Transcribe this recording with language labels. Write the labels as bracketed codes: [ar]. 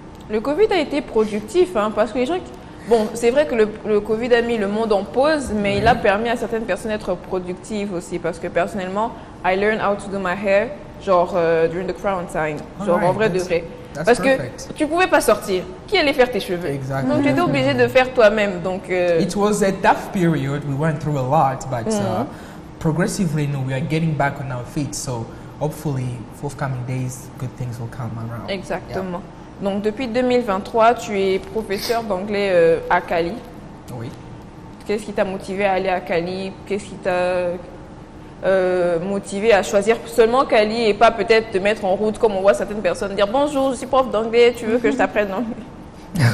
[fr] Le Covid a été productif, hein, parce que les gens... Bon, c'est vrai que le Covid a mis le monde en pause, mais il a permis à certaines personnes d'être productives aussi. Parce que personnellement, [en] I learned how to do my hair, genre during the quarantine, [fr] genre en vrai de vrai. Parce que tu pouvais pas sortir. Qui allait faire tes cheveux? [en] Exactly. [fr] Donc tu étais obligé de faire toi-même. Donc [en] it was a tough period. We went through a lot, but progressively, we are getting back on our feet. So hopefully, forthcoming days, good things will come around. [fr] Exactement. Yeah. Donc, depuis 2023, tu es professeur d'anglais à Cali. Oui. Qu'est-ce qui t'a motivé à aller à Cali? Qu'est-ce qui t'a motivé à choisir seulement Cali et pas peut-être te mettre en route comme on voit certaines personnes dire « Bonjour, je suis prof d'anglais, tu veux que je t'apprenne l'anglais ?»